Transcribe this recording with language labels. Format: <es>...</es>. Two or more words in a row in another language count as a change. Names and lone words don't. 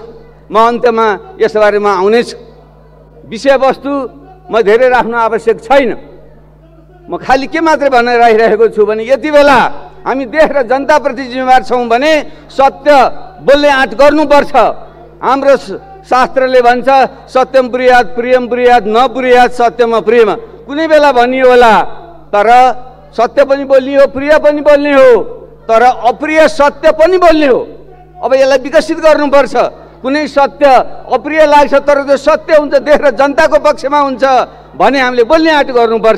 <ne>म अन्त्यमा यसबारेमा आउनेछु। विषयवस्तु म धेरै राख्नु आवश्यक छैन। म खालि के मात्रै भनेर राखिरहेको छु भने यति बेला हामी देश र जनताप्रति जिम्मेवार छौँ भने सत्य बोल्ने आँट गर्नुपर्छ। हाम्रो शास्त्रले भन्छ</ne> <sa>सत्यम ब्रूयात प्रियम ब्रूयात न ब्रूयात सत्यम अप्रियम।</sa> <ne>कुनै बेला भनियो होला, तर सत्य पनि बोल्ने हो, प्रिय पनि बोल्ने हो, तर अप्रिय सत्य पनि बोल्ने हो। अब यसलाई विकसित गर्नुपर्छ। कुनै सत्य अप्रिय लाग्छ तर त्यो सत्य हुन्छ, देश र जनताको पक्षमा हुन्छ भने हामीले बोल्ने आँट गर्नुपर्छ।</ne>